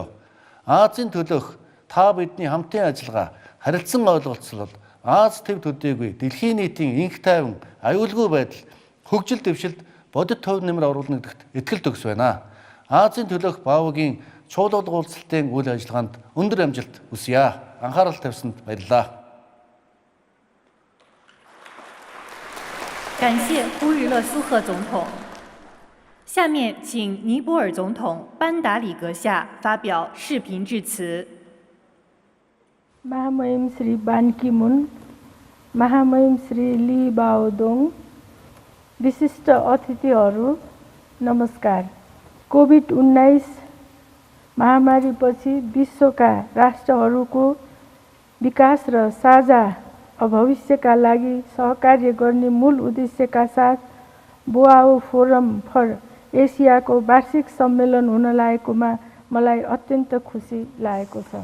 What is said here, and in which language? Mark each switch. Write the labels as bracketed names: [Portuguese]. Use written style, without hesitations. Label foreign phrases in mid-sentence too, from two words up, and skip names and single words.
[Mongolian] Азийн төлөөх та бидний хамтын ажиллагаа, харилцан ойлголцол, Аз төв төдийгүй дэлхийн нийтийн инх тайван, аюулгүй байдал, хөгжил дэвшилд бодит төв нэмэр оруулна гэдэгт итгэлд төгс байна. Азийн төлөөх БАО-гийн чуулгад уулзалтын үйл ажиллагаанд өндөр амжилт хүсье. Анхаарал тавьсанд баярлалаа. [Chinese] 感谢呼日勒苏赫总统。下面请尼泊尔总统班达里阁下发表视频致辞。 [Nepali] महामहिम श्री बान की मुन, महामहिम श्री ली बाओदोङ, विशिष्ट अतिथिहरू नमस्कार। कोभिड-19 महामारीपछि विश्वका राष्ट्रहरूको विकास र साझा भविष्यका लागि सहकार्य गर्ने मूल उद्देश्यका साथ बोआओ फोरम फर एसियाको वार्षिक सम्मेलन हुन लागेकोमा मलाई अत्यन्त खुसी लागेको छ।